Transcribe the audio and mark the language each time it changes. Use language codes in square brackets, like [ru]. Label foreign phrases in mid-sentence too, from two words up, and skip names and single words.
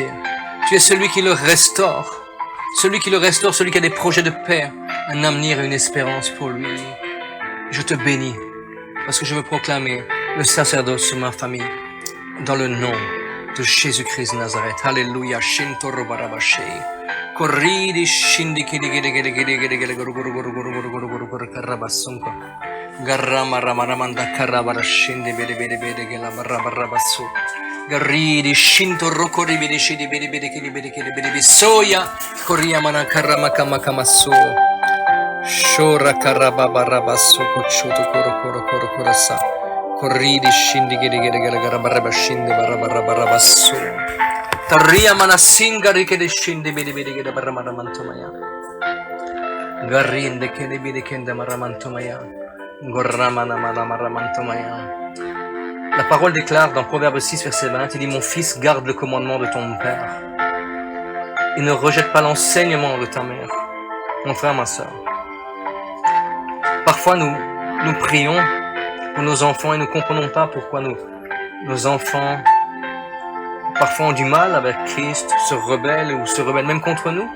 [fr] Tu es celui qui le restaure. Celui qui le restaure, celui qui a des projets de paix, un avenir et une espérance pour lui. Je te bénis, parce que je veux proclamer le sacerdoce sur ma famille, dans le nom de Jésus-Christ de Nazareth. Alléluia. Shintoro barabashe. Corridi shindi kidi gidi gidi gidi gidi gidi guru guru guru guru guru guru guru guru karabasunko. Garama ramaramanda karabara shindi bidi bidi bidi gela barabarabasu. Garridi shintoro koribidi shidi bidi bidi kidi bidi kidi bidi bisoya. Koria mana karama kama kama so. Shora karababarabasu kochuto koro koro koro korasa. Corridi shindi gidi gidi gidi garabaraba shindi barabarabasu. Taria mana singari che descende bidi bidi che da barramaramantomaya. Garrinde che ne bidi che da maramantomaya. Gorramana maramaramantomaya. La parole déclare dans Proverbe 6, verset 20, il dit, mon fils, garde le commandement de ton père. Et ne rejette pas l'enseignement de ta mère. Mon frère, ma soeur. Parfois, nous prions pour nos enfants et nous ne comprenons pas pourquoi nos enfants parfois ont du mal avec Christ, se rebellent ou se rebellent même contre nous.